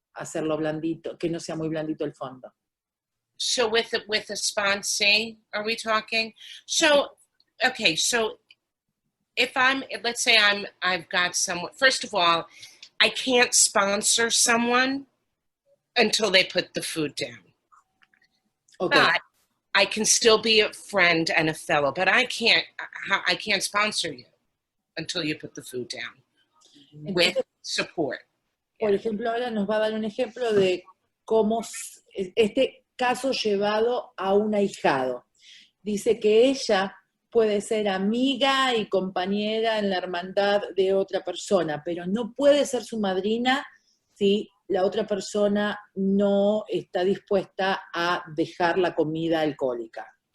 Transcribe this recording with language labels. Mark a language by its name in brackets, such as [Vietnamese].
[Spanish] hacerlo blandito, que no sea muy blandito el fondo. [English] So with a sponsee, are we talking? So, okay, so if let's say I've got someone, first of all, I can't sponsor someone until they put the food down. Okay. But I can still be a friend and a fellow, but I can't sponsor you until you put the food down with support. [Spanish] Por ejemplo, ahora nos va a dar un ejemplo de cómo este caso llevado a un ahijado. Dice que ella puede ser amiga y compañera en la hermandad de otra persona, pero no puede ser su madrina si la otra persona no está dispuesta a dejar la comida alcohólica.